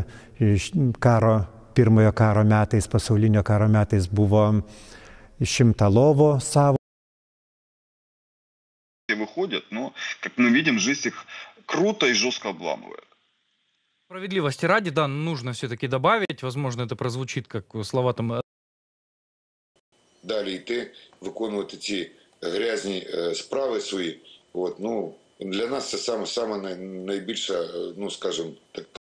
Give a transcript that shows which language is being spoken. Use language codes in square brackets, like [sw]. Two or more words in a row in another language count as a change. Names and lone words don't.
[lt] pirmojo karo metais, pasaulinio karo metais buvo 100 lovų savo. [ru] Выходят, но, как мы видим, жизнь их круто и жестко обламывает. Справедливости ради, да, нужно все-таки добавить, возможно, это прозвучит как слова там... [uk] Далі йти, виконувати ці грязні справи свої. Для нас це саме найбільша, скажімо,